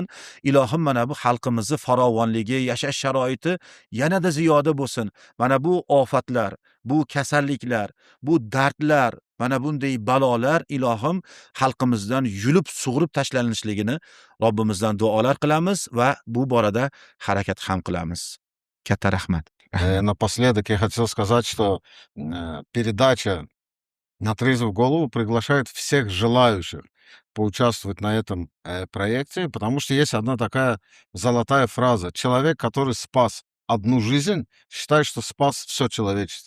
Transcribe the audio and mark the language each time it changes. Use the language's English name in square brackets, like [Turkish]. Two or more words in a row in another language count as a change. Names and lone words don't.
[Uzbek] Ilohim mana bu xalqimizni farovonligi, yashash sharoiti yanada ziyoda bo'lsin. Mana bu ofatlar, bu kasalliklar, bu dardlar, mana bunday balolar ilohim xalqimizdan yulib sug'urib tashlanishligi Robbimizdan duolar qilamiz va bu borada harakat ham qilamiz. Katta rahmat. [Russian] Напоследок я хотел сказать, что передача «На трезвую голову» приглашает всех желающих поучаствовать на этом проекте, потому что есть одна такая золотая фраза: человек, который спас одну жизнь, считает, что спас все человечество.